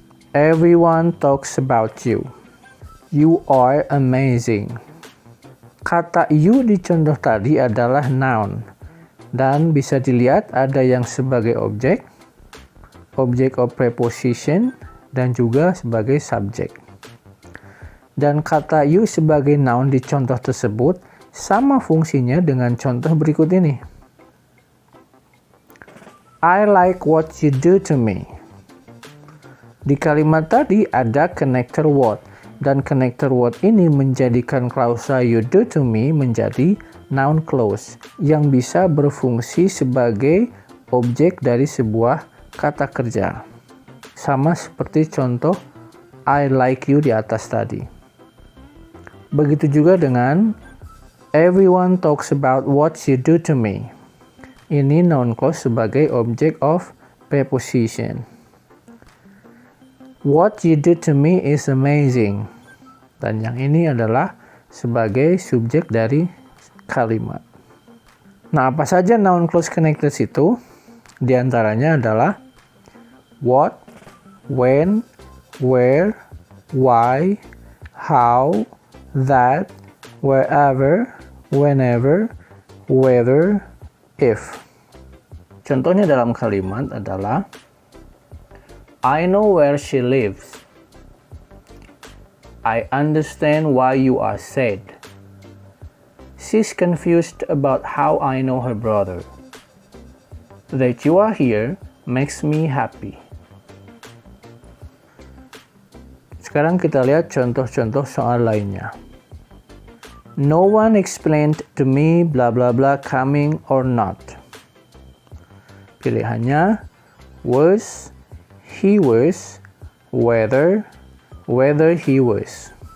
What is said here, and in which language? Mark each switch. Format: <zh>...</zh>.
<en>Everyone talks about you. You are amazing.</en> <id>Kata you di contoh tadi adalah noun, dan bisa dilihat ada yang sebagai objek, object of preposition, dan juga sebagai subjek. Dan kata you sebagai noun di contoh tersebut sama fungsinya dengan contoh berikut ini.</id> <en>I like what you do to me.</en> <id>Di kalimat tadi ada connector what, dan connector what ini menjadikan klausa you do to me menjadi noun clause yang bisa berfungsi sebagai objek dari sebuah kata kerja. Sama seperti contoh</id> <en>I like you</en> <id>di atas tadi. Begitu juga dengan</id> <en>everyone talks about what you do to me.</en> <id>Ini noun clause sebagai object of preposition.</id> <en>What you do to me is amazing.</en> <id>Dan yang ini adalah sebagai subjek dari kalimat. Nah, apa saja noun clause connectors itu? Di antaranya adalah what, when, where, why, how, that, wherever, whenever, whether, if. Contohnya dalam kalimat adalah</id> <en>I know where she lives. I understand why you are sad. She's confused about how I know her brother. That you are here makes me happy.</en> <id>Sekarang kita lihat contoh-contoh soal lainnya.</id> <en>No one explained to me blah blah blah coming or not.</en> <id>Pilihannya</id> <en>was, he was, whether he was.</en>